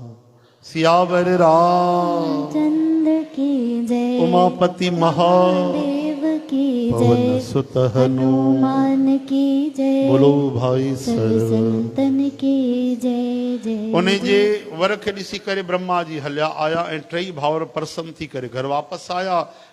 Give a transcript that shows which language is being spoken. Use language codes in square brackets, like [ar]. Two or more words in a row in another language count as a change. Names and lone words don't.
[hi] सियावर रामचंद्र की जय, उमापति महादेव की जय, पवन सुत हनुमान की जय, बोलो भाई संतन की जय जय। [sd] उन्हें जे वर खे ॾिसी करे ब्रह्मा जी हलिया आया ऐं टई भाउर प्रसन्न थी करे घर वापस आया।